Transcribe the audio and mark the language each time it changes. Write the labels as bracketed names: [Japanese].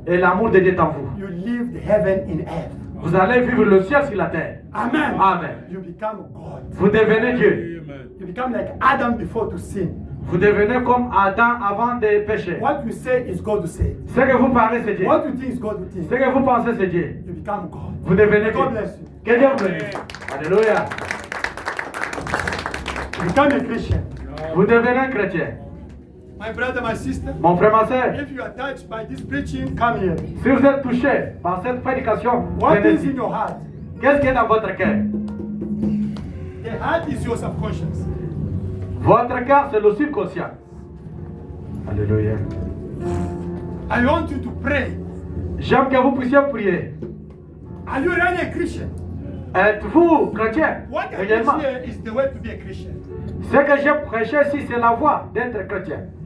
[French] et l'amour de Dieu est en vous. [English] You live the heaven in earth. [French] Vous allez vivre le ciel sur la terre. Amen. Amen. [English] You become God. [French] Vous devenez Dieu. [English] You become like Adam before to sin. [French] Vous devenez comme Adam avant de pécher. [English] What you say is God to say. [French] Ce que vous parlez, c'est Dieu. [English] What you think is God to think. [French] Ce que vous pensez, c'est Dieu. [English] You become God. [French] Vous devenez [English] God [French] Dieu. [English] bless you. [French] Que Dieu vous bénisse. Alléluia. [English] You become a Christian. [French] Vous devenez un chrétien. [English] My brother, my sister, [French] Mon frère, ma soeur, [English] if you are touched by this preaching, come here. [French] si vous êtes touché par cette prédication, [English] What [French] venez [English] is [French] ici. [English] in your heart? [French] Qu'est-ce qui est dans votre cœur? [English] The heart is your subconscious. [French] Votre cœur, c'est le subconscient. Alléluia. [English] I want you to pray. [French] J'aime que vous puissiez prier. [English] Are you really a Christian? [French] Êtes-vous chrétien? [English] What I [French] Réellement. [English] teach here is the way to be a Christian. [French] Ce que j'ai prêché ici, c'est la voie d'être chrétien.